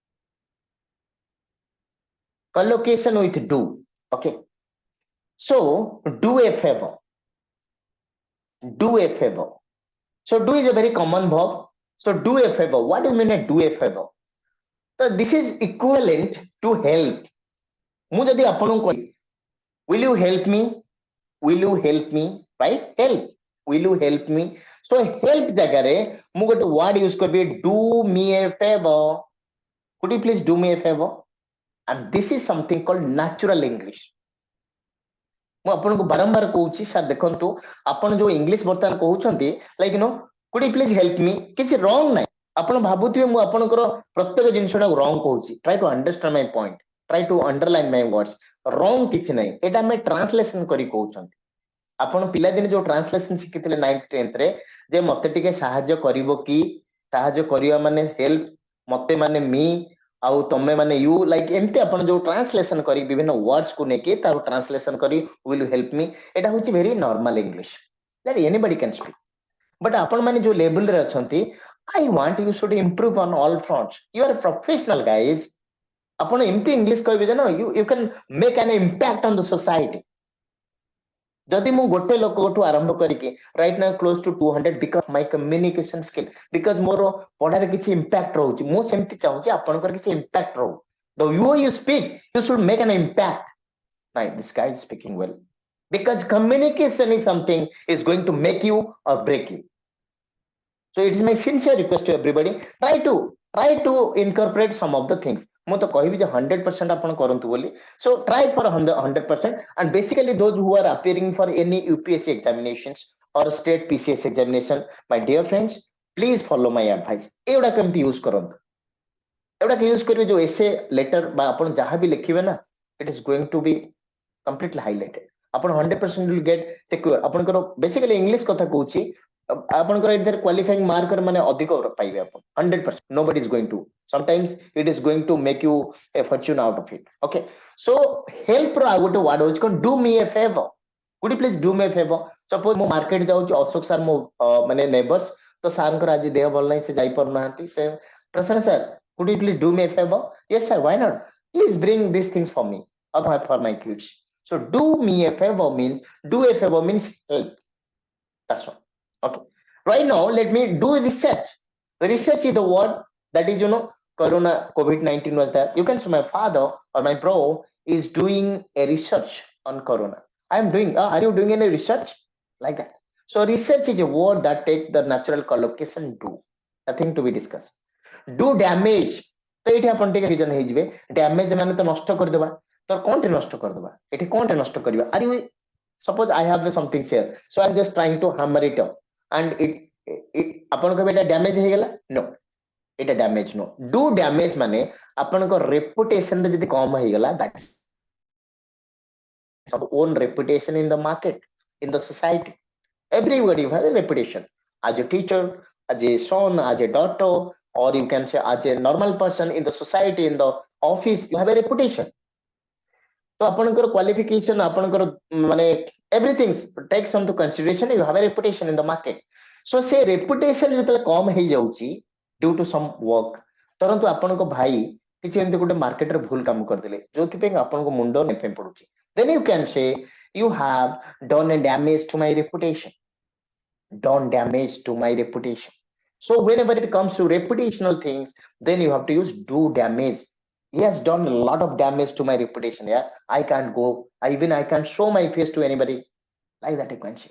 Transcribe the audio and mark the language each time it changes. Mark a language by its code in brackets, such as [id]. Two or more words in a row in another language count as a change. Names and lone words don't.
[en] Collocation with do. Okay. So do a favor. Do a favor. So do is a very common verb. So do a favor. What do you mean by do a favor? So this is equivalent to help. [or] ମୁଁ ଯଦି ଆପଣଙ୍କୁ କହିବି, [en] will you help me? Will you help me? Right? Help. Will you help me? So help [or] ଜାଗାରେ ମୁଁ ଗୋଟେ [en] word use କରିବି, do me a favor. Could you please do me a favor? And this is something called natural English. [or] ମୁଁ ଆପଣଙ୍କୁ ବାରମ୍ବାର କହୁଛି ସାର୍ ଦେଖନ୍ତୁ ଆପଣ ଯୋଉ ଇଂଲିଶ ବର୍ତ୍ତମାନ କହୁଛନ୍ତି ଲାଇକ୍ [en] could you please help me [or] କିଛି ରଙ୍ଗ ନାହିଁ ଆପଣ ଭାବୁଥିବେ ମୁଁ ଆପଣଙ୍କର ପ୍ରତ୍ୟେକ ଜିନିଷଟାକୁ ରଙ୍ଗ କହୁଛି [en] try to understand my point, try to underline my words. [or] ରଙ୍ଗ କିଛି ନାହିଁ, ଏଇଟା ଆମେ ଟ୍ରାନ୍ସଲେସନ କରି କହୁଛନ୍ତି। ଆପଣ ପିଲାଦିନେ ଯୋଉ ଟ୍ରାନ୍ସଲେସନ ଶିଖିଥିଲେ 9th 10th ରେ ଯେ ମତେ ଟିକେ ସାହାଯ୍ୟ କରିବ କି, ସାହାଯ୍ୟ କରିବା ମାନେ ହେଲ୍ପ, ମତେ ମାନେ ମି ଆଉ ତମେ ମାନେ ୟୁ, ଲାଇକ୍ ଏମିତି ଆପଣ ଯୋଉ ଟ୍ରାନ୍ସଲେସନ କରି ବିଭିନ୍ନ ୱାର୍ଡସ କୁ ନେଇକି ତାକୁ ଟ୍ରାନ୍ସଲେସନ କରି [en] will you help me, [or] ଏଟା ହଉଛି [en] very normal English that anybody can speak. [or] But ଆପଣ ମାନେ ଯୋଉ ଲେଭେଲ ରେ ଅଛନ୍ତି, [en] I want you should improve on all fronts. You are a professional guys. [or] ଆପଣ ଏମିତି ଇଂଲିଶ କହିବେ ଯେ [en] you can make an impact on the society. [or] ଯଦି ମୁଁ ଗୋଟେ ଲୋକଠୁ ଆରମ୍ଭ କରିକି [en] right now close to 200 because my communication skill, because [or] ମୋର ପଢାରେ କିଛି impact ରହୁଛି, ମୁଁ ସେମିତି ଚାହୁଁଛି ଆପଣଙ୍କର କିଛି impact ରହୁ. [en] The way you speak, you should make an impact. Right, this guy is speaking well. Because communication is something is going to make you or break you. So it is my sincere request to everybody, try to incorporate some of the things. [or] ମୁଁ ତ କହିବି ଯେ 100% ଆପଣ କରନ୍ତୁ ବୋଲି. [en] So try for 100%. And basically those who are appearing for any UPSC examinations or state PCS examination, my dear friends, please follow my advice. [or] ଏଗୁଡା କେମିତି ୟୁଜ କରନ୍ତୁ, ଏଗୁଡାକ ୟୁଜ କରିବେ ଯୋଉ [en] essay letter [or] ବା ଆପଣ ଯାହା ବି ଲେଖିବେ ନା, [en] it is going to be completely highlighted. ଆପଣ 100% will get secure. [or] ଆପଣଙ୍କର [en] basically English [or] କଥା କହୁଛି, ଆପଣଙ୍କର ଏଥିରେ [en] qualifying mark [or] ମାନେ ଅଧିକ ପାଇବେ ଆପଣ 100%. [en] nobody is going to, sometimes it is going to make you a fortune out of it. Okay, so help [or] ର ଆଉ ଗୋଟେ ୱାର୍ଡ ହଉଛି କଣ, [en] do me a favor. could you please do me a favor? [or] suppose ମୁଁ ମାର୍କେଟ ଯାଉଛି, ଅଶୋକ ସାର୍ ମୋ ମାନେ ନେବର୍ସ, ତ ସାରଙ୍କର ଆଜି ଦେହ ଭଲ ନାହିଁ, ସେ ଯାଇ ପାରୁନାହାନ୍ତି, ସେ ପ୍ରସନ୍ନ ସାର୍ [en] could you please do me a favor? yes sir, why not, please bring these things for me or for my kids. So do me a favor means, do a favor means help. That's all. Okay. Right now, let me do research. Research is the word that is, Corona, COVID-19 was there. You can say my father or my bro is doing a research on Corona. I'm doing, are you doing any research? Like that. So research is a word that takes the natural collocation do. Nothing to be discussed. Do damage. [or] ତ ଏଇଠି ଆପଣ ଟିକେ ରିଜନ ହେଇଯିବେ, ଡ୍ୟାମେଜ ମାନେ ତ ନଷ୍ଟ କରିଦେବା, ତ କଣଟେ ନଷ୍ଟ କରିଦେବା, ଏଠି କଣଟେ ନଷ୍ଟ କରିବା, ଆରେ [en] suppose I have something here, so I'm just trying to hammer it up and it [or] ଆପଣ କହିବେ ଏଟା ଡ୍ୟାମେଜ ହେଇଗଲା, no, ଏଟା ଡ୍ୟାମେଜ no. [en] Do damage [or] ମାନେ ଆପଣଙ୍କ ରେପୁଟେସନ ରେ ଯଦି କମ ହେଇଗଲା, [en] that is own reputation in the market, in the society. Everybody have a reputation as a teacher, as a son, as a daughter, or you can say as a normal person in the society, in the office, you have a reputation. So ଆପଣଙ୍କର qualification, [or] ଆପଣଙ୍କର ମାନେ [en] everything takes into consideration, you have a reputation in the market. So ସେ reputation [or] ଯେତେବେଳେ କମ ହେଇଯାଉଛି [en] due to some work, [or] ଧରନ୍ତୁ ଆପଣଙ୍କ ଭାଇ କିଛି ଏମିତି ଗୋଟେ ମାର୍କେଟରେ ଭୁଲ କାମ କରିଦେଲେ ଯୋଉଥିପାଇଁ ଆପଣଙ୍କ ମୁଣ୍ଡ ନେପେଁ ପଡୁଛି, [en] then you can say you have done a damage to my reputation, done damage to my reputation. So whenever it comes to reputational things, then you have to use do damage. He has done a lot of damage to my reputation. Yeah, I can't go, I can't show my face to anybody, like that you can say.